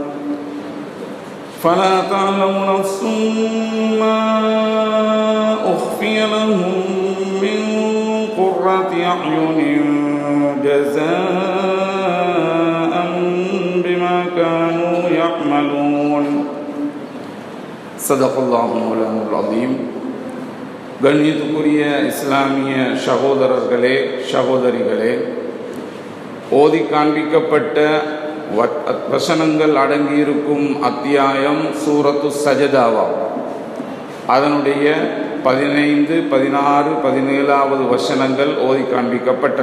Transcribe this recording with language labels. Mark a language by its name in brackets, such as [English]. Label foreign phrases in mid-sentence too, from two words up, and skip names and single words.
[Arabic] فلا تعلم نفس ما أخفي لهم من قرة أعين جزاء بما كانوا يعملون صدق الله مولانا العظيم. [Tamil] கண்ணியத்துக்குரிய இஸ்லாமிய சகோதரர்களே சகோதரிகளே, ஓதி காண்பிக்கப்பட்ட வசனங்கள் அடங்கியிருக்கும் அத்தியாயம் சூரத்து சஜதாவா. அதனுடைய 15, 16, 17 வசனங்கள் ஓதி காண்பிக்கப்பட்டன.